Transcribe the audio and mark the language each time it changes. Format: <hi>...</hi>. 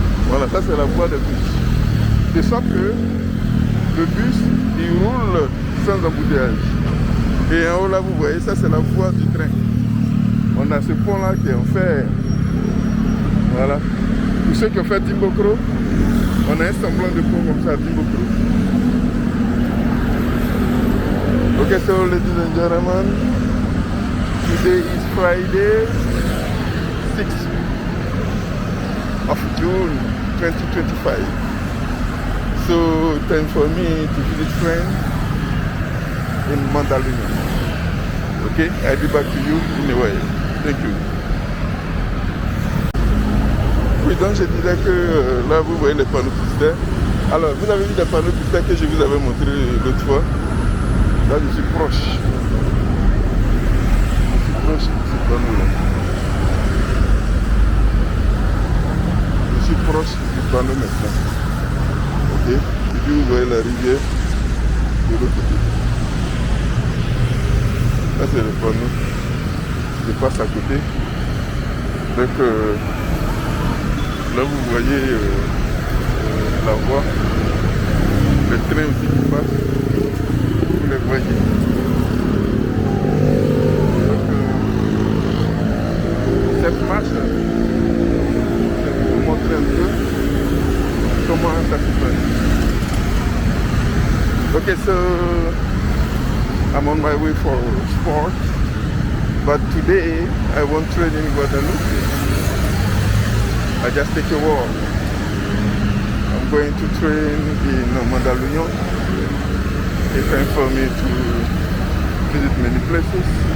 <fr>Voilà, ça c'est la voie des bus. De sorte que le bus, il roule sans embouteillage. Et en haut là, vous voyez, ça c'est la voie du train. On a ce pont là qui est en fer. Voilà. Pour ceux qui ont fait Dimbokro, on a un semblant de pont comme ça à Dimbokro.</fr> <en>Ok, so ladies and gentlemen, today is Friday, 6th of June 2025. So time for me to visit friends in Mandaluyong. Okay, I'll be back to you in a while. Thank you.</en> <fr>Oui, donc je disais que là vous voyez les panneaux publicitaires. Alors vous avez vu les panneaux publicitaires que je vous avais montré l'autre fois. Là je suis proche. Je suis proche de ces panneaux là. Je suis proche du panneau maintenant. Et puis vous voyez la rivière de l'autre côté. Là c'est le panneau. Je passe à côté. Donc là vous voyez la voie. Le train aussi qui passe. Vous les voyez. Donc cette marche, c'est pour vous montrer un peu comment ça se passe.</fr> <en>Okay, so I'm on my way for sport, but today I won't train in Guadalupe. I just take a walk. I'm going to train in Mandaluyong. It's time for me to visit many places.</en>